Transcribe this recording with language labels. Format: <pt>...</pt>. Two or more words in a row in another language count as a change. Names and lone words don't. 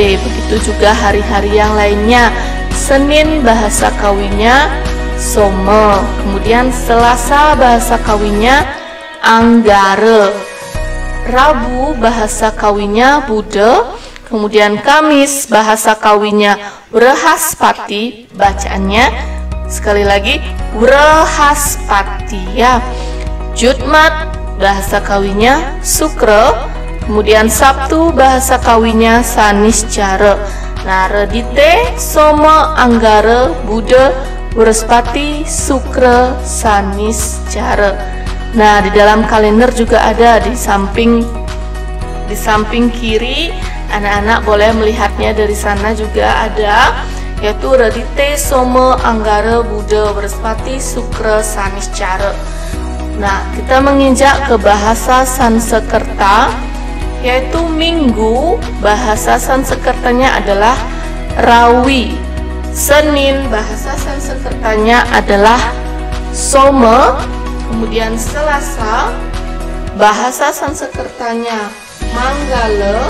<id>Begitu juga hari-hari yang lainnya. Senin bahasa Kawinya some, kemudian Selasa bahasa Kawinya anggare, Rabu bahasa Kawinya bude, kemudian Kamis bahasa Kawinya Wrehaspati, bacaannya sekali lagi Wrehaspati ya. Jumat bahasa Kawinya Sukre, kemudian Sabtu bahasa Kawinya Saniscara. Nah, redite, soma, anggare, bude, Wrespati, Sukre, Saniscara. Nah, di dalam kalender juga ada di samping kiri, anak-anak boleh melihatnya dari sana juga ada, yaitu redite, soma, anggare, bude, Wrespati, Sukre, Saniscara. Nah, kita menginjak ke bahasa Sanskerta, yaitu Minggu, bahasa Sanskertanya adalah Rawi. Senin, bahasa Sanskertanya adalah Soma. Kemudian Selasa, bahasa Sanskertanya Manggala.</id>